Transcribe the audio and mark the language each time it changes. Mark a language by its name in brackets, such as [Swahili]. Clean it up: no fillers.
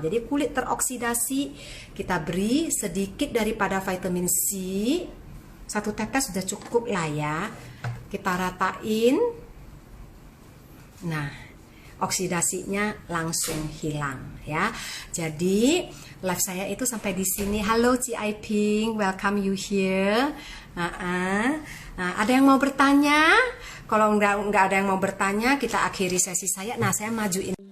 [Indonesian] Jadi kulit teroksidasi, kita beri sedikit daripada vitamin C. 1 tetes sudah cukup lah ya. Kita ratain. Nah, oksidasinya langsung hilang ya. Jadi live saya itu sampai di sini. [English] Halo Ci Aiping, welcome you here. [Indonesian] Nah, ada yang mau bertanya? Kalau nggak ada yang mau bertanya, kita akhiri sesi saya. Nah, saya majuin.